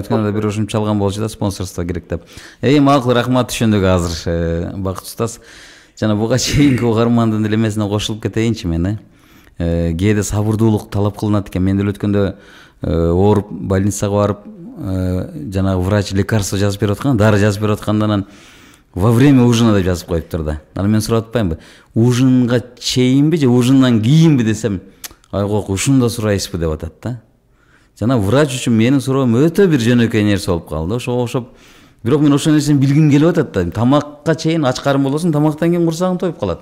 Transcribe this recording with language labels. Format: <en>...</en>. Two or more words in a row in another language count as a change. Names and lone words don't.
<ky>Өткөндө бир ушунча чалган болчу да, спонсорство керек деп. Макул, рахмат, түшүндүк азыр. Бакыт устаз. Жана буга чейинки угармандын элемесине кошулуп кетейинчи мен, Кээде сабырдуулук талап кылынат экен. Мен деле өткөндө ооруп больницага барып, жанагы</ky> <ru>врач лекарство</ru> <ky>жазып берип аткан, дары жазып берип аткандан</ky> <ru>во время ужина</ru> <ky>деп жазып коюптур да. Анан мен сурап атпаймынбы? Ужинга чейинби же ужиндан кийинби десем, айгок ушунда сурайсызбы деп атат да. Жана врач үчүн менин суроом өтө бир жөнөкөй нерсе болуп калды. Ошого окшоп, бирок мен ошол нерсени билгим келип атат да. Тамакка чейин ач карын болосуң, тамактан кийин курсагың тоюп калат.</ky>